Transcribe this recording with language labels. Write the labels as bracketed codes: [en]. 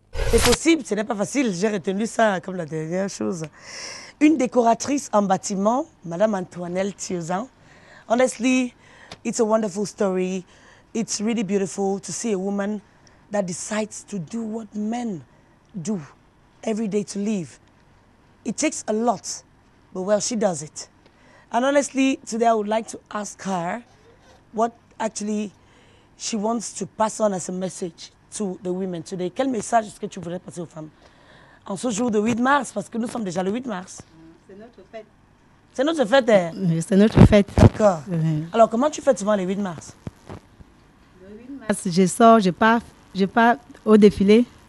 [fr] C'est possible, ce n'est pas facile. J'ai retenu ça comme la dernière chose. Une décoratrice en bâtiment, Madame Antoinette Thiozan. [en] Honestly, it's a wonderful story. It's really beautiful to see a woman that decides to do what men do every day to live. It takes a lot, but well, she does it. And honestly, today I would like to ask her what actually she wants to pass on as a message to the women today. [fr] Quel message est-ce que tu voudrais passer aux femmes en ce jour de 8 mars, parce que nous sommes déjà le 8 mars. C'est notre fête. C'est notre fête. Hein? C'est notre fête. D'accord. Alors, comment tu fêtes souvent les 8 mars? Le 8 mars, je sors, je pars au défilé.